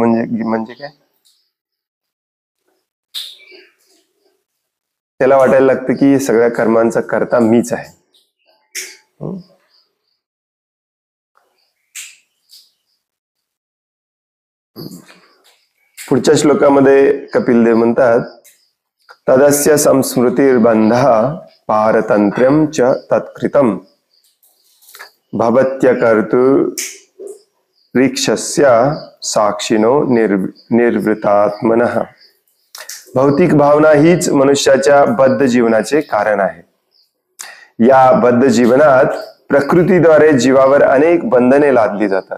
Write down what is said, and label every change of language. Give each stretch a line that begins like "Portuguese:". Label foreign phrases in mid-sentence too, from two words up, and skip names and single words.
Marathi: म्हणजे काय, त्याला वाटायला लागतं की सगळ्या कर्मांचा कर्ता मीच आहे. पुढच्या श्लोकामध्ये कपिलदेव म्हणतात,
Sanskrit: तदस्य संस्मृतिर्बंधा पारतंत्र्यं च तत्कृतं भवत्यकर्तुरीक्षस्य साक्षिनो निर्वृतात्मनः.
Marathi: भौतिक भावना हीच मनुष्याच्या बद्ध जीवनाचे कारण आहे. या बद्ध जीवनात प्रकृतीद्वारे जीवावर अनेक बंधने लादली जातात.